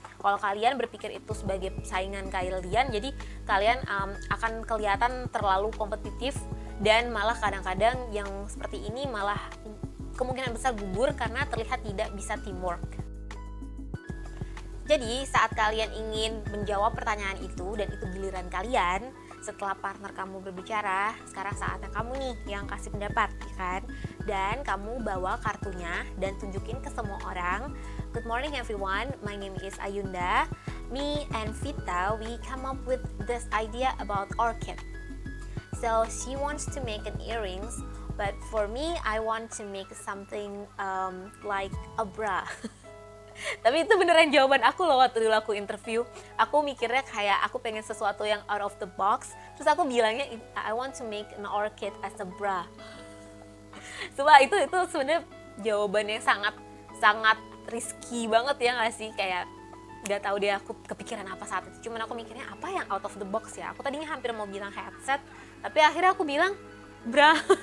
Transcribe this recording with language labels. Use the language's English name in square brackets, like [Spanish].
[Indonesian] Kalau kalian berpikir itu sebagai saingan kalian, jadi kalian akan kelihatan terlalu kompetitif, dan malah kadang-kadang yang seperti ini malah kemungkinan besar gugur karena terlihat tidak bisa teamwork. Jadi saat kalian ingin menjawab pertanyaan itu dan itu giliran kalian, setelah partner kamu berbicara, sekarang saatnya kamu nih yang kasih pendapat, ya kan? Dan kamu bawa kartunya dan tunjukin ke semua orang. [English] Good morning everyone, my name is Ayunda. Me and Vita, we come up with this idea about orchid. So she wants to make an earrings, but for me, I want to make something like a bra. [Indonesian] Tapi itu beneran jawaban aku loh waktu dulu aku interview. Aku mikirnya kayak aku pengen sesuatu yang out of the box. Terus aku bilangnya [English] I want to make an orchid as a bra. [Indonesian] Coba itu sebenarnya jawabannya sangat sangat risky banget ya nggak sih, kayak nggak tahu deh aku kepikiran apa saat itu. Cuman aku mikirnya apa yang out of the box ya. Aku tadinya hampir mau bilang headset, tapi akhirnya aku bilang bra.